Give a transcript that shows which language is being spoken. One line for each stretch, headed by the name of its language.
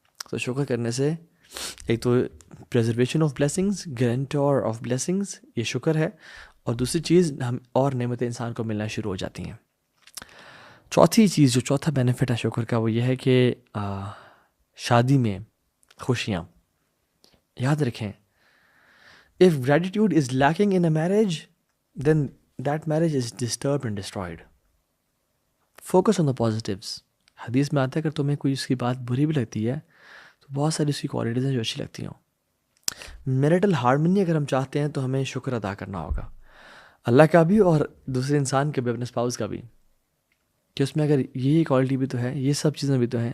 Urdu: تو شکر کرنے سے ایک تو preservation of blessings, گارنٹور of blessings, یہ شکر ہے. اور دوسری چیز ہم اور نعمتیں انسان کو ملنا شروع ہو جاتی ہیں. چوتھی چیز، جو چوتھا بینیفٹ ہے شکر کا، وہ یہ ہے کہ شادی میں خوشیاں. یاد رکھیں
English: if gratitude is lacking in a marriage then that marriage is disturbed and destroyed. Focus on the positives.
Urdu: حدیث میں آتا ہے اگر تمہیں کوئی اس کی بات بری بھی لگتی ہے تو بہت ساری اس کی کوالٹیز ہیں جو اچھی لگتی ہوں. میرٹل ہارمنی اگر ہم چاہتے ہیں تو ہمیں شکر ادا کرنا ہوگا، اللہ کا بھی اور دوسرے انسان کا بھی، اپنے اسپاؤس کا بھی، کہ اس میں اگر یہ کوالٹی بھی تو ہے، یہ سب چیزیں بھی تو ہیں.